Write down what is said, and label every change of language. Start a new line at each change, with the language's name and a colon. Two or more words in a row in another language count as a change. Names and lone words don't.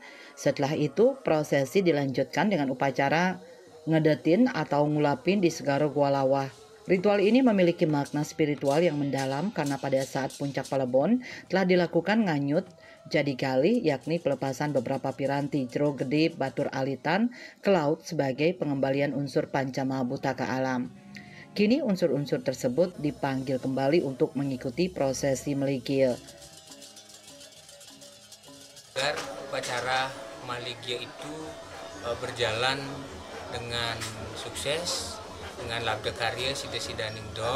Indonesian: Setelah itu, prosesi dilanjutkan dengan upacara ngedetin atau ngulapin di Segaro Gua Lawah. Ritual ini memiliki makna spiritual yang mendalam karena pada saat puncak Pelebon telah dilakukan nganyut jadi gali, yakni pelepasan beberapa piranti jero gede Batur Alitan ke laut sebagai pengembalian unsur pancamahabhuta ke alam. Kini unsur-unsur tersebut dipanggil kembali untuk mengikuti prosesi Meligil. Agar upacara Maligia itu berjalan dengan sukses, dengan
Balinese: labda karya Sida Ningdon.